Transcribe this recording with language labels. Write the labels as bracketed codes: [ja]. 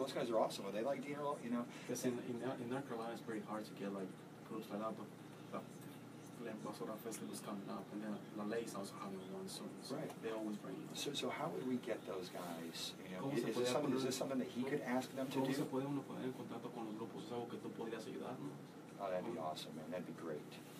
[en] Those guys are awesome. Are they like Diener? Because in North Carolina, it's pretty hard to get groups like that. But the Invasora festival is coming up, and then La Ley's also having one soon. So Right. they always bring. So how would we get those guys? Is this something that he could ask them to [es] ¿Cómo [en] do? [es] se puede uno poner en contacto con los grupos? ¿Es algo que tú podrías ayudarnos? [en] Oh, that'd be awesome, man. That'd be great.